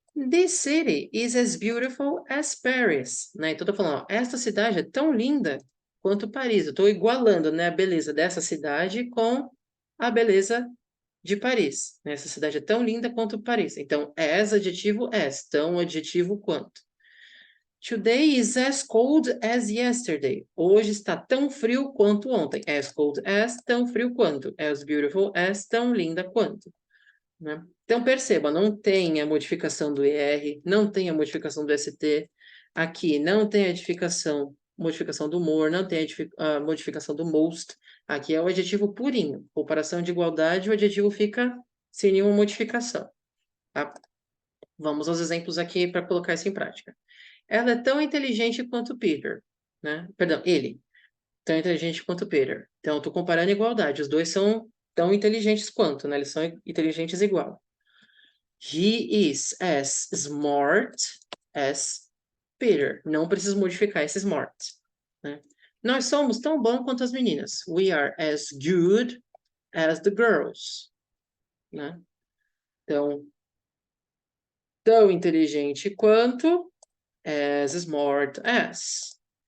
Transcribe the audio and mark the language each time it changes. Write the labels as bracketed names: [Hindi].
[English] This city is as beautiful as Paris. [Portuguese] Né? Então, eu tô falando, ó, esta cidade é tão linda quanto Paris. Eu estou igualando, né, a beleza dessa cidade com a beleza de Paris. Né? Essa cidade é tão linda quanto Paris. Então, as, adjetivo, as. Tão, adjetivo, quanto. [English] Today is as cold as yesterday. [Portuguese] Hoje está tão frio quanto ontem. As cold as, tão frio quanto. As beautiful as, tão linda quanto. Né? Então, perceba, não tem a modificação do ER, não tem a modificação do ST. Aqui não tem a modificação do more, não tem a modificação do most. Aqui é o adjetivo purinho. Comparação de igualdade, o adjetivo fica sem nenhuma modificação. Tá? Vamos aos exemplos aqui para colocar isso em prática. Ela é tão inteligente quanto Peter, né? Perdão, ele. Tão inteligente quanto Peter. Então, eu estou comparando igualdade. Os dois são tão inteligentes quanto, né? Eles são inteligentes igual. [English] He is as smart as Peter. [Portuguese] Não preciso modificar esse smart, né? Nós somos tão bons quanto as meninas. [English] We are as good as the girls, né? [Portuguese] Então, tão inteligente quanto, as smart as.